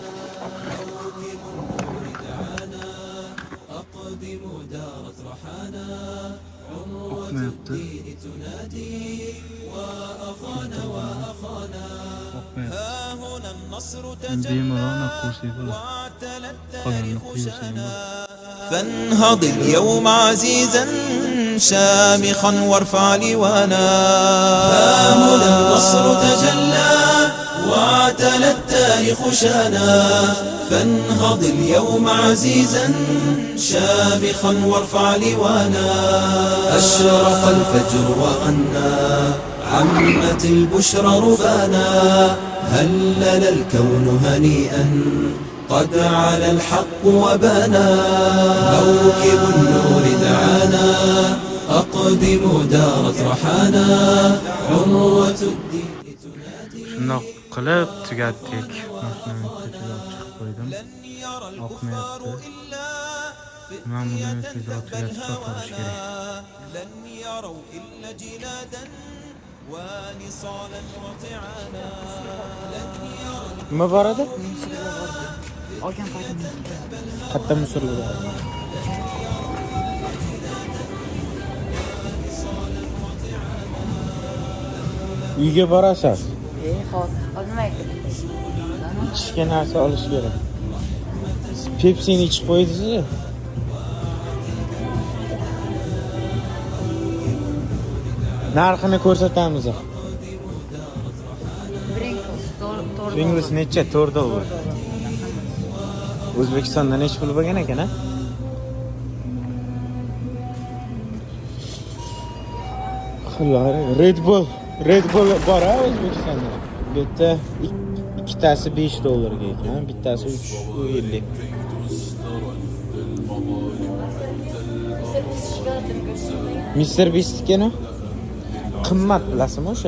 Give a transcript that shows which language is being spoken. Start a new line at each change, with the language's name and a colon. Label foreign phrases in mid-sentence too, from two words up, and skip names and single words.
Uzbek: Oqmayapti. Bemalol qo'ysak bo'ladi. Qolganini qo'ysak
Arabic: فانهض اليوم عزيزا شامخا وارفع لوانا ها هنا النصر تجلى واعتلى التاريخ شانا فانهض اليوم عزيزا شامخا وارفع لوانا أشرق الفجر وغنى عمت البشرى ربانا هلل الكون هنيئا قد علا الحق وبانا موكب النور دعانا أقدموا دارت رحانا عروة الدين
Uzbek: Shundoq qilib tugatdik. Mashinani tezroq chiqib qo'ydim. Oqmayapti. Men buni tezroq tugatib sotarish kerak.
Arabic: لن يروا إلا جلادا ونصالا وطعانا لن يروا
Uzbek: Nima bor edi? Olgan paytim Qayerda musorlar bor? Uyga borasiz. hop, olmaydi. Ichishga narsa olish kerak. Pepsini ichib qo'ydingiz-ku. Narxini ko'rsatamiz. Pringles necha? 4 dollar. O'zbekistonda necha pul bo'lgan ekan-a? Red Bull bor-a O'zbekistonda. Bu yerda ikkitasi 5 dollarga ekan, bittasi 3.50. Mr. Beast ekan-a? Qimmat bilasizmi o'sha?